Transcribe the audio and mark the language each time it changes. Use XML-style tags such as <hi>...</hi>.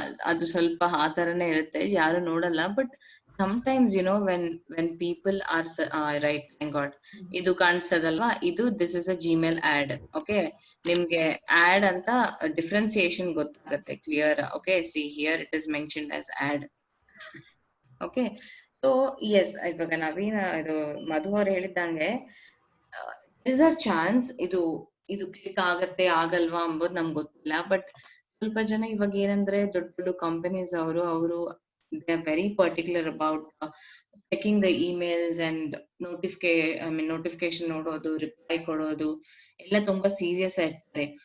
<kn>ಅದು ಸ್ವಲ್ಪ ಆ ತರನೇ ಇರುತ್ತೆ, ಯಾರು ನೋಡಲ್ಲ.</kn> <en>but sometimes you know when people are right, thank God</en> <kn>ಇದು ಕಾಣಿಸ್ತದಲ್ವಾ, ಇದು</kn> <en>this is a Gmail ad.</en> <kn>Okay, ನಿಮ್ಗೆ ad ಅಂತ ಡಿಫ್ರೆನ್ಸಿಯೇಷನ್ ಗೊತ್ತಾಗುತ್ತೆ clear.</kn> <en>Okay, see here it is mentioned as ad.</en> <kn>Okay, so yes, ಇವಾಗ ನವೀನ್ ಇದು ಮಧು ಅವರು ಹೇಳಿದಂಗೆ</kn> <en>there is a chance</en> <kn>ಇದು ಕ್ಲಿಕ್ ಆಗತ್ತೆ ಆಗಲ್ವಾ ಅಂಬೋದು ನಮ್ಗೆ ಗೊತ್ತಿಲ್ಲ. ಬಟ್ ಸ್ವಲ್ಪ ಜನ ಇವಾಗ ಏನಂದ್ರೆ ದೊಡ್ಡ ಕಂಪನೀಸ್ ಅವರು</kn> <en>they are very particular about checking the emails and notification</en> <kn>ನೋಡೋದು, ರಿಪ್ಲೈ ಕೊಡೋದು ಎಲ್ಲ ತುಂಬಾ ಸೀರಿಯಸ್ ಆಗಿರ್ತಾರೆ.</kn>